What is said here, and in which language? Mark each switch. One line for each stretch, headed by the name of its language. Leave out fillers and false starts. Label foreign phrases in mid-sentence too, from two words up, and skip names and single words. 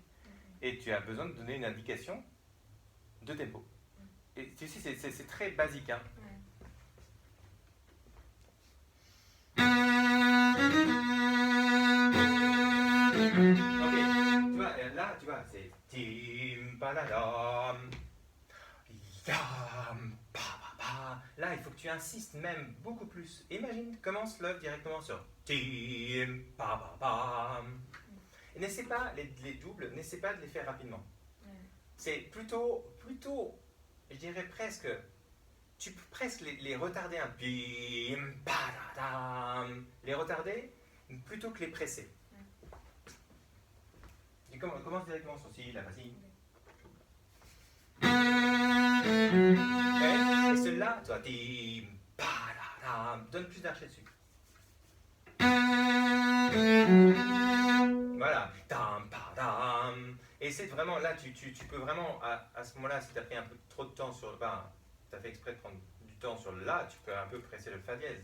French: Et tu as besoin de donner une indication de tempo. Et tu sais, c'est très basique. Hein. Ok, tu vois, là, tu vois, c'est tim paladam, yam pa pa pa. Là, il faut que tu insistes même beaucoup plus. Imagine, commence l'œuvre directement sur tim pa pa pa. Et n'essaie pas les doubles, n'essaie pas de les faire rapidement. C'est plutôt, je dirais presque, tu peux presque les retarder un pim pa da dam, les retarder plutôt que les presser. Et commence directement sur si, là, vas-y. Et celui-là, toi, tim pa da dam, donne plus d'archet dessus. Voilà, tam, padam. Et c'est vraiment, là, tu peux vraiment, à ce moment-là, si tu as pris un peu trop de temps sur le bas, tu as fait exprès de prendre du temps sur le la, tu peux un peu presser le fa dièse.